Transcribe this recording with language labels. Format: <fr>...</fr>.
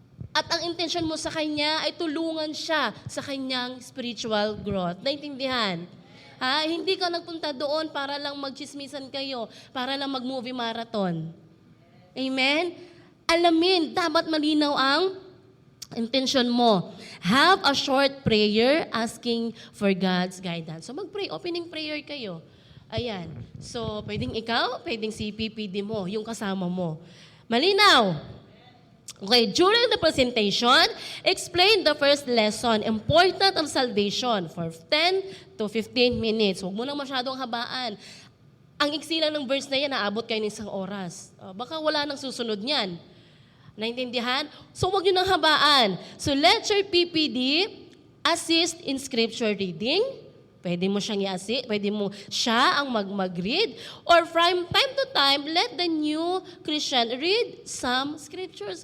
<tl>At ang intention mo sa Kanya ay tulungan siya sa kanyang spiritual growth. Naintindihan? Ha? Hindi ka nagpunta doon para lang magchismisan kayo, para lang mag-movie marathon. Amen? Alamin, dapat malinaw ang intention mo.</tl> <en>Have a short prayer asking for God's guidance.</en> <tl>So mag-pray, opening prayer kayo. Ayan. So, pwedeng ikaw, pwedeng si PPD mo, yung kasama mo. Malinaw.</tl> <en>Okay, during the presentation, explain the first lesson, important of salvation, for 10 to 15 minutes.</en> <tl>Huwag mo nang masyadong habaan. Ang iksi lang ng verse na yan, naabot kayo ng 1 oras. Baka wala nang susunod niyan. Naintindihan? So, huwag nyo nang habaan.</tl> <en>So, let your PPD assist in scripture reading.</en> <tl>Pwede mo siyang i-assist, pwede mo siya ang mag-read.</tl> <en>Or from time to time, let the new Christian read some scriptures.</en>